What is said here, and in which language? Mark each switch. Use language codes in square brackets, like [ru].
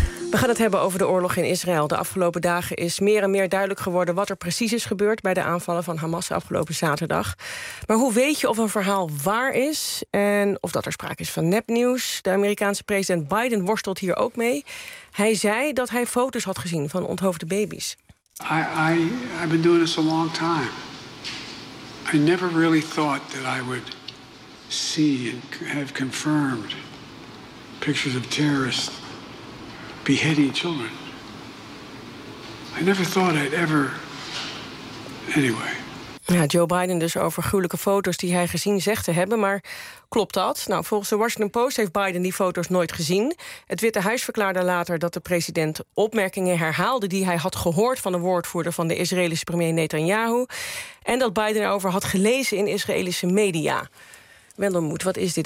[nl] We gaan het hebben over de oorlog in Israël. De afgelopen dagen is meer en meer duidelijk geworden wat er precies is gebeurd bij de aanvallen van Hamas afgelopen zaterdag. Maar hoe weet je of een verhaal waar is en of dat er sprake is van nepnieuws? De Amerikaanse president Biden worstelt hier ook mee. Hij zei dat hij foto's had gezien van onthoofde baby's. [en] I've been doing this a long time. I never really thought that I would see and have confirmed pictures of terrorists beheading children. I never thought I'd ever. Anyway. [nl] Ja, Joe Biden dus over gruwelijke foto's die hij gezien zegt te hebben, maar klopt dat? Nou, volgens de Washington Post heeft Biden die foto's nooit gezien. Het Witte Huis verklaarde later dat de president opmerkingen herhaalde die hij had gehoord van de woordvoerder van de Israëlische premier Netanyahu, en dat Biden erover had gelezen in Israëlische media. Wendelmoed, wat is dit?